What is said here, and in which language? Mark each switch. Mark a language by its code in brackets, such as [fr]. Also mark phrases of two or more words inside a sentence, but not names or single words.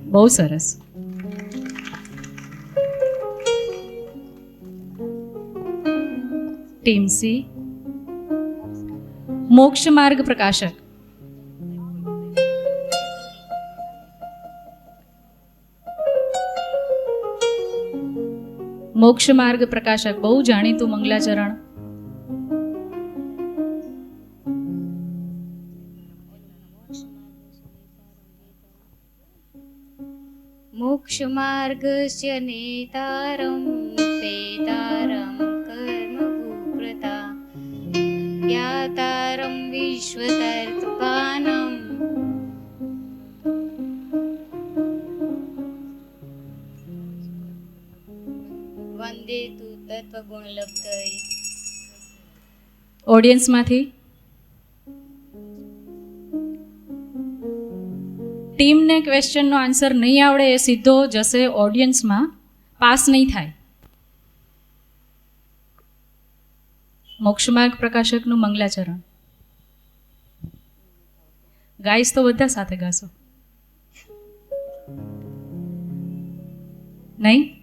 [gu] બહુ સરસ. ટીમ સી, મોક્ષ માર્ગ પ્રકાશક. મોક્ષ માર્ગ પ્રકાશક બહુ જાણીતું મંગલાચરણ. [sa] मोक्षमार्गस्य नेतारं पेतारं कर्मभूप्रता ज्ञातारं विश्वतर्त्पानं वन्दे तु तत्त्वगुणलब्धये. [gu] ઓડિયન્સમાંથી ટીમને ક્વેશ્ચનનો આન્સર નહીં આવડે એ સીધો જશે ઓડિયન્સમાં, પાસ નહીં થાય. મોક્ષમાર્ગ પ્રકાશકનું મંગલાચરણ ગાઈશ તો બધા સાથે ગાશો નહીં?